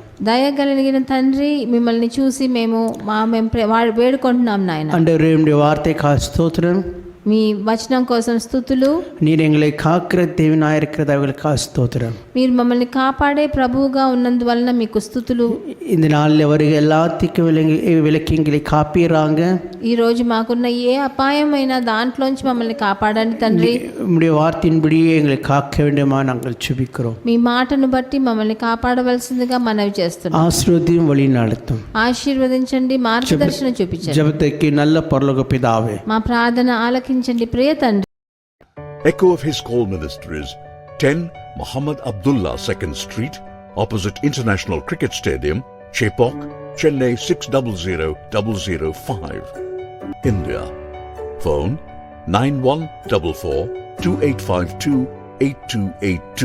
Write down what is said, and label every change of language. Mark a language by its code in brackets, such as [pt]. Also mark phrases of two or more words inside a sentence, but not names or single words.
[te] దయగలిగిన తండ్రి, మిమ్మల్ని చూసి మేము వేడుకుంటున్నాం నాయన. [ta] ஆண்டவரே, உம்முடைய வார்த்தைக்காக ஸ்தோத்திரம். [te] మీ వచనం కోసం స్తుతులు. [ta] நீர் எங்களை காக்கிற தேவனாக இருக்கிறது அவர்களுக்காக ஸ்தோத்திரம். [te] మీరు మమ్మల్ని కాపాడే ప్రభువుగా ఉన్నందువలన మీకు స్తుతులు. [ta] இந்த நாளில் வருகிற எல்லாத்துக்கும் விலக்கி எங்களை காப்பீராங்க. [te] ఈరోజు మాకున్న ఏ అపాయమైన దాంట్లోంచి మమ్మల్ని కాపాడండి తండ్రి. [ta] உம்முடைய வார்த்தையின்படி எங்களை காக்க வேண்டுமா நாங்கள் ஜெபிக்கிறோம். [te] మీ మాటను బట్టి మమ్మల్ని కాపాడవలసిందిగా మనవి చేస్తున్నాం. [ta] ஆசீர்வதியும் வழி நடத்தும். [te] ఆశీర్వదించండి, మార్గదర్శనం చూపించండి. [ta] ஜெபத்துக்கு நல்ல பரலோக பிதாவே, [te] మా ప్రార్థన ఆలకించండి ప్రియ తండ్రి. [en] Echo of His Call Ministries, 10 Muhammad Abdullah 2nd Street, opposite International Cricket Stadium, Chepauk, Chennai 600005, India. Phone 914428528282.